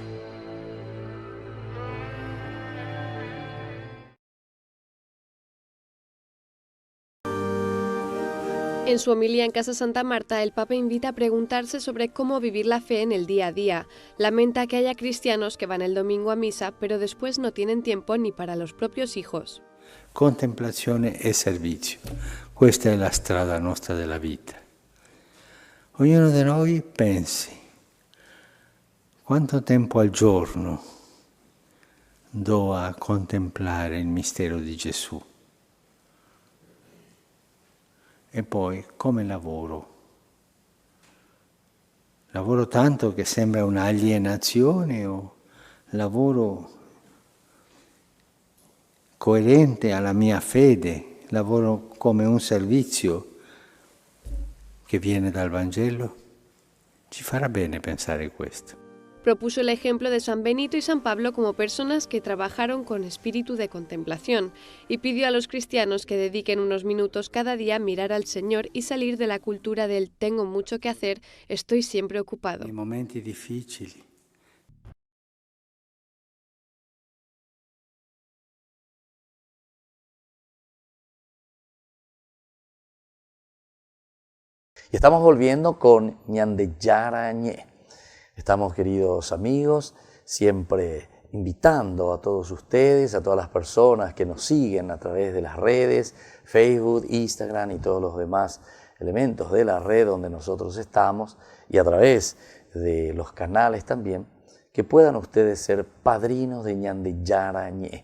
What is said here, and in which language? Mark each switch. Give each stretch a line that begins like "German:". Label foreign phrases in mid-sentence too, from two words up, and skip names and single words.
Spanish: En su homilía en Casa Santa Marta, el Papa invita a preguntarse sobre cómo vivir la fe en el día a día. Lamenta que haya cristianos que van el domingo a misa, pero después no tienen tiempo ni para los propios hijos.
Italian: Contemplazione e servizio. Questa è la strada nostra della vita. Ognuno di noi pensi, quanto tempo al giorno do a contemplare il mistero di Gesù? E poi come lavoro? Lavoro tanto che sembra un'alienazione o lavoro coerente alla mia fede? Lavoro come un servizio che viene dal Vangelo? Ci farà bene pensare questo.
Spanish: Propuso el ejemplo de San Benito y San Pablo como personas que trabajaron con espíritu de contemplación y pidió a los cristianos que dediquen unos minutos cada día a mirar al Señor y salir de la cultura del tengo mucho que hacer, estoy siempre ocupado.
Italian: Nei momenti difficili.
Spanish: Y estamos volviendo con Ñande Yarañé. Estamos, queridos amigos, siempre invitando a todos ustedes, a todas las personas que nos siguen a través de las redes, Facebook, Instagram y todos los demás elementos de la red donde nosotros estamos, y a través de los canales también, que puedan ustedes ser padrinos de Ñande Yarañe.